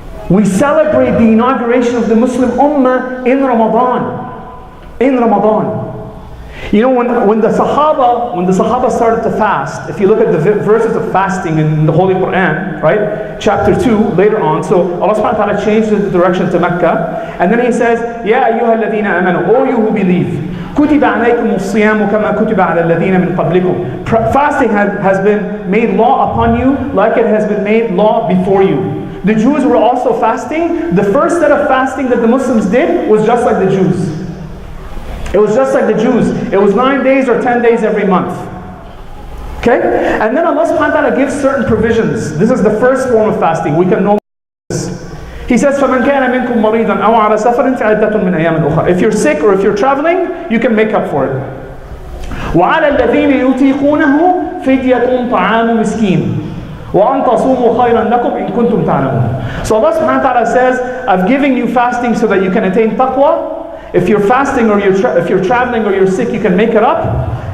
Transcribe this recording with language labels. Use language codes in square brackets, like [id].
[en] We celebrate the inauguration of the Muslim Ummah in Ramadan. In Ramadan. You know, when the Sahaba started to fast, if you look at the verses of fasting in the Holy Quran, right? Chapter 2, later on, so Allah subhanahu wa ta'ala changed the direction to Mecca, and then He says, [ar] Ya ayyuha alladhina amanu, [en] O you who believe, [ar] كتب عليكم الصيام كما كتب على الذين من قبلكم. [en] Fasting has been made law upon you like it has been made law before you. The Jews were also fasting. The first set of fasting that the Muslims did was just like the Jews. It was just like the Jews. It was 9 days or 10 days every month. Okay? And then Allah subhanahu wa ta'ala gives certain provisions. This is the first form of fasting. We can know this. [ar] He says, فَمَنْ كَانَ مِنْكُمْ مَرِيضًا أَوْ عَلَى سَفَرٍ فَعِدَّةٌ مِنْ أَيَّامٍ أُخَرَ. [en] If you're sick or if you're traveling, you can make up for it. [ar] وَعَلَى الَّذِينَ يُطِيقُونَهُ فِدْيَةٌ طَعَامُ مِسْكِينٍ وَأَنْ تَصُومُوا خَيْرًا لَكُمْ إِن كُنْتُمْ تَعْلَمُونَ. [en] So Allah subhanahu wa ta'ala says, I've given you fasting so that you can attain taqwa. If you're fasting or if you're traveling or you're sick, you can make it up.